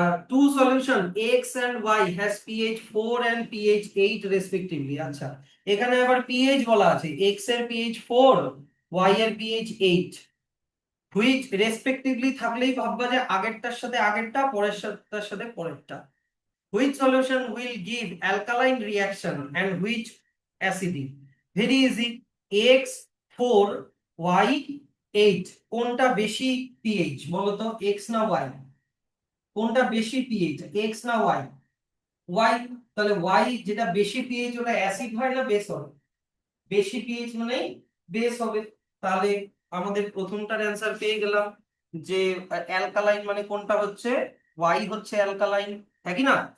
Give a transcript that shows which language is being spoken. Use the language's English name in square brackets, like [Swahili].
[English] Two solution x and y has pH 4 and pH 8 respectively। [Bangla] আচ্ছা, এখানে আবার pH বলা আছে, x এর pH 4, y এর pH 8, which respectively থাকলেই ভাববা যে আগেরটার সাথে আগেরটা, পরেরটার সাথে পরেরটা। [English] Which solution will give alkaline reaction and which acidic? Very easy, [Bangla] x 4 y 8, কোনটা বেশি pH বলো তো, x না y? কোনটা বেশি পিএইচ, এক্স না ওয়াই? ওয়াই। তাহলে ওয়াই যেটা বেশি পিএইচ ওটা অ্যাসিড হয় না বেস হবে? বেশি পিএইচ মানে বেস হবে। তাহলে আমাদের প্রথমটার অ্যান্সার পেয়ে গেলাম যে অ্যালকালাইন মানে কোনটা হচ্ছে, ওয়াই হচ্ছে অ্যালকালাইন, একই না?